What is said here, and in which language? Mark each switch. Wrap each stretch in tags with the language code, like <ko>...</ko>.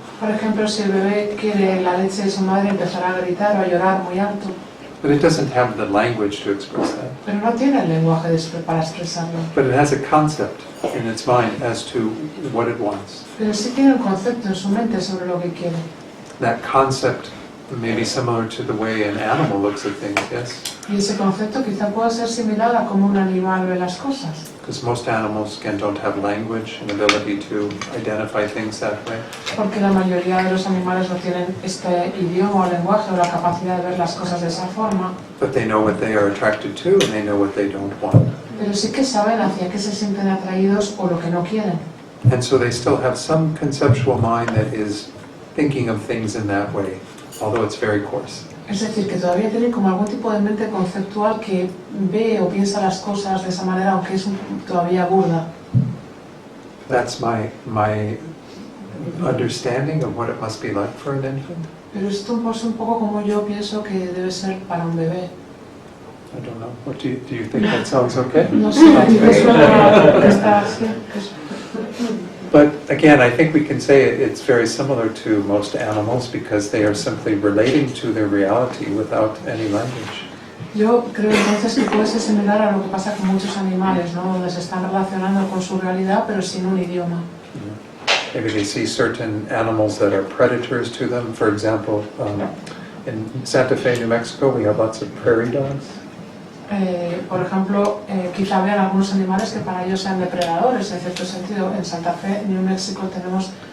<es>Por ejemplo, si el bebé quiere la leche de su madre, empezará a gritar o a llorar muy alto.</es> <en>But it doesn't have the language to express that.</en> <es>Pero no tiene el lenguaje para expresarlo.</es> <en>But it has a concept in its mind as to what it wants.</en> <es>Pero sí tiene un concepto en su mente sobre lo que quiere.</es> <en>That concept may be similar to the way an animal looks at things, yes?</en> <es>Y ese concepto quizá pueda ser similar a cómo un animal ve las cosas.</es> <en>Because most animals don't have language and ability to identify things that way.</en> <es>Porque la mayoría de los animales no tienen este idioma o lenguaje o la capacidad de ver las cosas de esa forma.</es> <en>But they know what they are attracted to and they know what they don't want.</en> <es>Pero sí que saben hacia qué se sienten atraídos o lo que no quieren.</es> <en>And so they still have some conceptual mind that is thinking of things in that way, although it's very coarse.</en> <es>Es decir, que todavía tienen como algún tipo de mente conceptual que ve o piensa las cosas de esa manera, aunque es todavía burda.</es> <en>That's my understanding of what it must be like for an infant.</en> <es>Pero esto es un poco como yo pienso que debe ser para un bebé.</es> <en>I don't know. What do you think that sounds okay?</en> <es>No sé, a ti te suena que está así.</es> <en>But again, I think we can say it's very similar to most animals because they are simply relating to their reality without any language.</en> <es>Yo creo entonces que puede ser similar a lo que pasa con muchos animales, ¿no? Donde se están relacionando con su realidad pero sin un idioma.</es> <en>Maybe they see certain animals that are predators to them. For example, in Santa Fe, New Mexico, we have lots of prairie dogs.</en> <es>Por ejemplo, quizá vean algunos animales que para ellos sean depredadores, en cierto sentido. En Santa Fe, New Mexico, tenemos</es>